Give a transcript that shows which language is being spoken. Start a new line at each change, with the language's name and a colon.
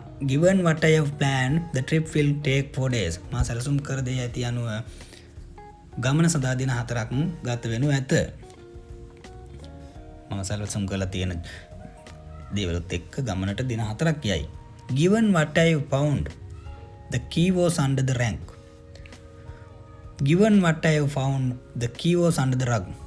English: Given what I have planned, the trip will take 4 days.
Sinhala: මා සැලසුම් කර දේ ඇති අනුව ගමන සඳහා දින 4ක් ගත වෙනු ඇත. මම සැලසුම් කරලා තියෙන දේවලුත් එක්ක ගමනට දින 4ක් යයි.
English: Given what I have found, the key was under the rank. Given what I have found, the key was under the rug.